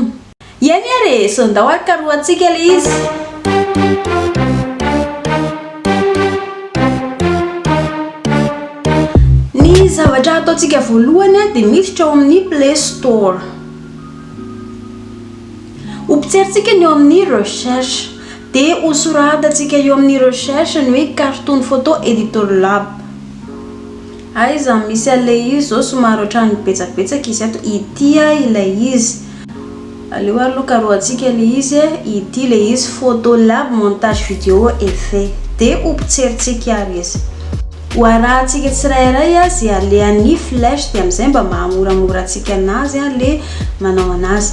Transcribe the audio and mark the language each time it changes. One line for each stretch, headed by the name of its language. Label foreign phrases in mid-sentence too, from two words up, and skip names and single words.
Malagasy: Iany are sondao ary karohantsika le izy. Ny zavatra ataontsika voalohany dia miditra ao amin'ny Play Store. Hopitsirintsika ny eo amin'ny recherche dia hosoratantsika eo amin'ny recherche ny hoe cartoon photo editor lab. Aiza misy an'ilay izy zao somary ohatrany betsabetsaka izy ato ity ilay izy. Aleo aloha karohantsika ilay izy ity ilay izy photo lab
French: montage vidéo effet
Malagasy: dia hopitsirintsika ary izy. Hoarahantsika tsirairay izay alehan'ny flèche dia amin'izay mba mahamoramora antsika anazy le manao anazy.